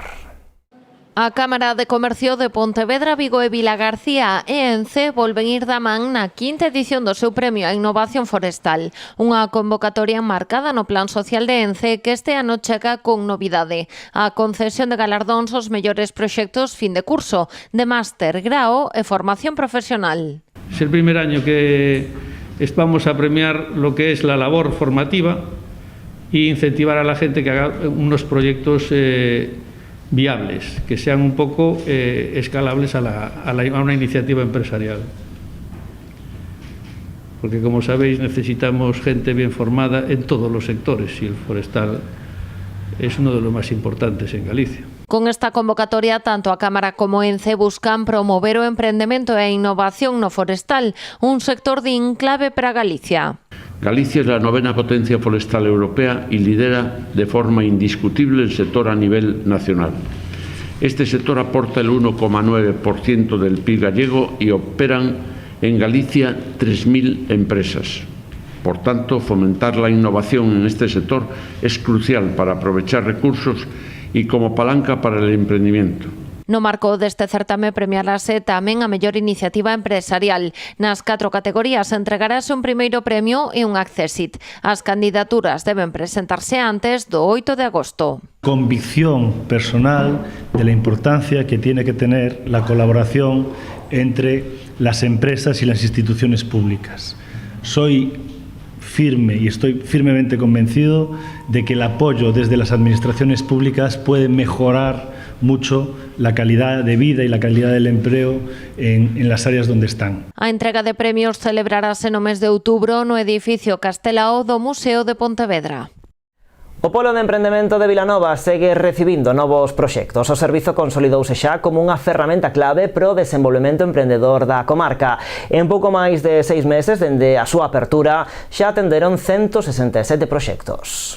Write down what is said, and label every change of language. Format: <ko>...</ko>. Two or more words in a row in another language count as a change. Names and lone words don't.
<gl>A Cámara de Comercio de Pontevedra, Vigo e Vilagarcía e ENCE volven ir da man na quinta edición do seu premio á innovación forestal, unha convocatoria marcada no Plan Social de ENCE que este ano chega con novidade: a concesión de galardóns aos mellores proxectos fin de curso, de máster, grao e formación profesional.</gl> <es>Es el primer año que vamos a premiar lo que es la labor formativa e incentivar a la gente que haga unos proyectos viables, que sean un poco escalables a una iniciativa empresarial. Porque, como sabéis, necesitamos gente bien formada en todos los sectores y el forestal es uno de los más importantes en Galicia.</es> <gl>Con esta convocatoria, tanto a Cámara como ENCE buscan promover o emprendemento e a innovación no forestal, un sector clave para Galicia.</gl> <es>Galicia es la 9ª potencia forestal europea y lidera de forma indiscutible el sector a nivel nacional. Este sector aporta el 1,9% del PIB gallego y operan en Galicia 3.000 empresas. Por tanto, fomentar la innovación en este sector es crucial para aprovechar recursos y como palanca para el emprendimiento.</es> <gl>No marco deste certame premiarase tamén a mellor iniciativa empresarial. Nas 4 categorías entregarase un primeiro premio e un accésit. As candidaturas deben presentarse antes do 8 de agosto.</gl> <es>Convicción personal de la importancia que tiene que tener la colaboración entre las empresas y las instituciones públicas. Soy firme y estoy firmemente convencido de que el apoyo desde las administraciones públicas puede mejorar mucho la calidad de vida y la calidad del empleo en las áreas donde están.</es> <gl>A entrega de premios celebrarase no mes de outubro no edificio Castelao do Museo de Pontevedra. O Polo de Emprendemento de Vilanova segue recibindo novos proxectos. O servizo consolidouse xa como unha ferramenta clave pro desenvolvemento emprendedor da comarca. En pouco máis de 6 meses dende a súa apertura xa atenderon 167 proxectos.</gl>